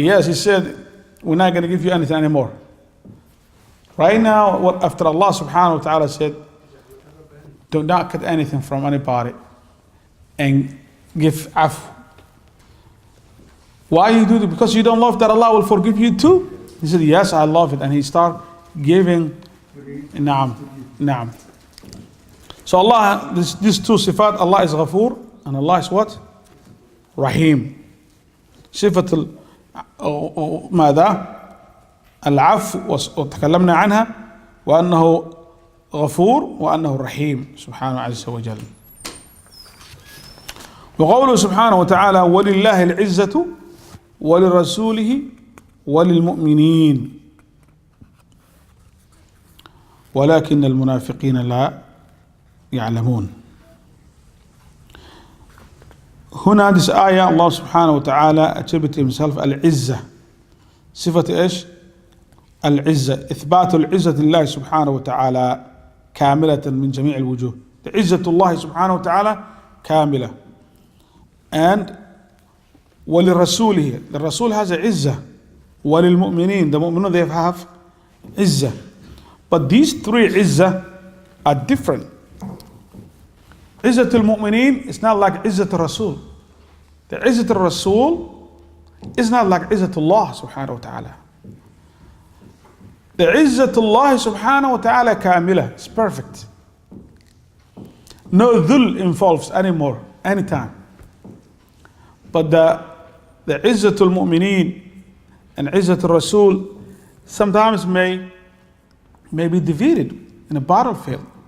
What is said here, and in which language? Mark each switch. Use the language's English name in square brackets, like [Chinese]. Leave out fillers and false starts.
[English] yes, he said, we're not going to give you anything anymore. Right now, what after Allah subhanahu wa ta'ala said, do not cut anything from anybody and give afu. Why you do that? Because you don't love that Allah will forgive you too? He said, yes, I love it. And he started giving, na'am, na'am. So Allah, these two sifat, Allah is Ghafoor and Allah is what? Rahim. [Arabic] صفة ماذا؟ العفو وتكلمنا عنها وأنه غفور وأنه رحيم سبحانه عز وجل. وقوله سبحانه وتعالى ولله العزة ولرسوله وللمؤمنين ولكن المنافقين لا يعلمون. [English] هنا this ayah Allah subhanahu wa ta'ala attributed himself al-izzah. [Arabic] صفة ايش؟ العزة. إثبات العزة لله سبحانه وتعالى كاملة من جميع الوجوه. The عزة الله سبحانه وتعالى كاملة. [English] And ولرسوله. The Rasul has a عزة. [Arabic] وللمؤمنين. [English] The mu'minun they have عزة. But these three عزة are different. [Arabic] عزة المؤمنين [English] is not like [Arabic] عزة الرسول. The عزة الرسول is not like عزة الله سبحانه وتعالى. The عزة الله سبحانه وتعالى كاملة. [English] It's perfect. No dhul involves anymore, anytime. But the عزة المؤمنين and عزة الرسول sometimes may be defeated in a battlefield.